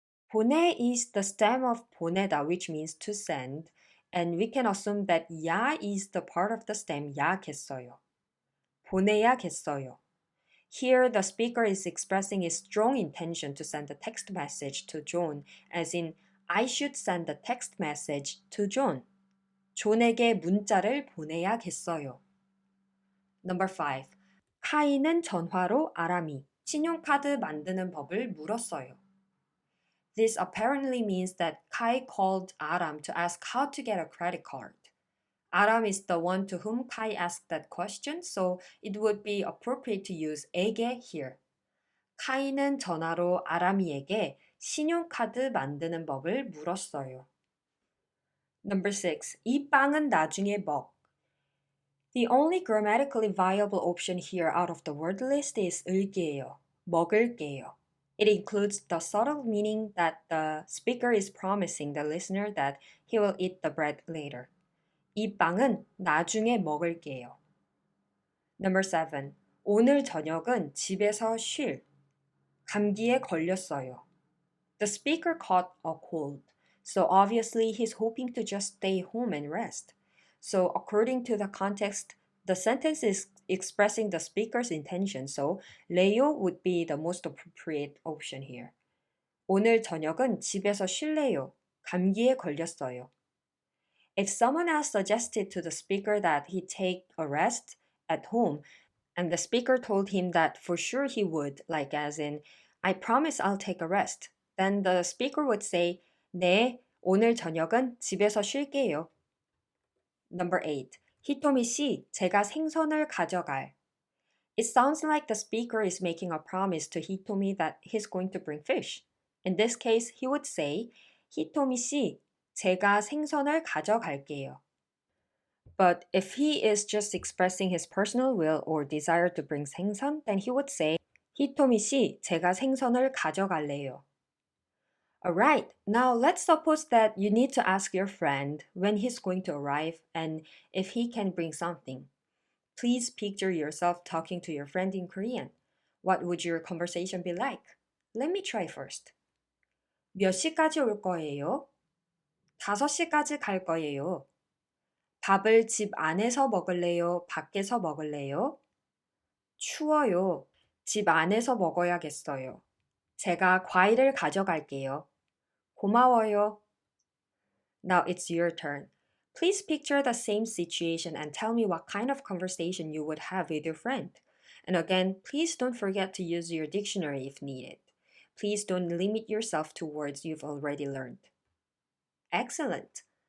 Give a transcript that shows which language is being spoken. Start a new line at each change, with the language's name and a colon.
English: 보내 is the stem of 보내다, which means to send, and we can assume that 야 is the part of the stem 야겠어요.
Korean: 보내야겠어요.
English: Here, the speaker is expressing his strong intention to send a text message to John, as in, I should send a text message to John.
Korean: 존에게 문자를 보내야겠어요.
English: Number 5.
Korean: 카이는 전화로 아람이 신용카드 만드는 법을 물었어요.
English: This apparently means that Kai called Aram to ask how to get a credit card. Aram is the one to whom Kai asked that question, so it would be appropriate to use 에게 here.
Korean: 카이는 전화로 아람이에게 신용카드 만드는 법을 물었어요.
English: Number 6.
Korean: 이 빵은 나중에 먹.
English: The only grammatically viable option here out of the word list is 을게요, 먹을게요. It includes the subtle meaning that the speaker is promising the listener that he will eat the bread later.
Korean: 이 빵은 나중에 먹을게요.
English: Number 7.
Korean: 오늘 저녁은 집에서 쉴. 감기에 걸렸어요.
English: The speaker caught a cold, so obviously he's hoping to just stay home and rest. So according to the context, the sentence is expressing the speaker's intention, so 레요 would be the most appropriate option here.
Korean: 오늘 저녁은 집에서 쉴래요. 감기에 걸렸어요.
English: If someone else suggested to the speaker that he take a rest at home, and the speaker told him that for sure he would, like as in, I promise I'll take a rest, then the speaker would say,
Korean: 네, 오늘 저녁은 집에서 쉴게요.
English: Number 8.
Korean: 히토미 씨, 제가 생선을 가져갈.
English: It sounds like the speaker is making a promise to Hitomi that he's going to bring fish. In this case, he would say,
Korean: 히토미 씨, 제가 생선을 가져갈게요.
English: But if he is just expressing his personal will or desire to bring 생선, then he would say,
Korean: 히토미 씨, 제가 생선을 가져갈래요.
English: Alright, now let's suppose that you need to ask your friend when he's going to arrive and if he can bring something. Please picture yourself talking to your friend in Korean. What would your conversation be like? Let me try first.
Korean: 몇 시까지 올 거예요? 5시까지 갈 거예요. 밥을 집 안에서 먹을래요? 밖에서 먹을래요? 추워요. 집 안에서 먹어야겠어요. 제가 과일을 가져갈게요. 고마워요.
English: Now it's your turn. Please picture the same situation and tell me what kind of conversation you would have with your friend. And again, please don't forget to use your dictionary if needed. Please don't limit yourself to words you've already learned. Excellent.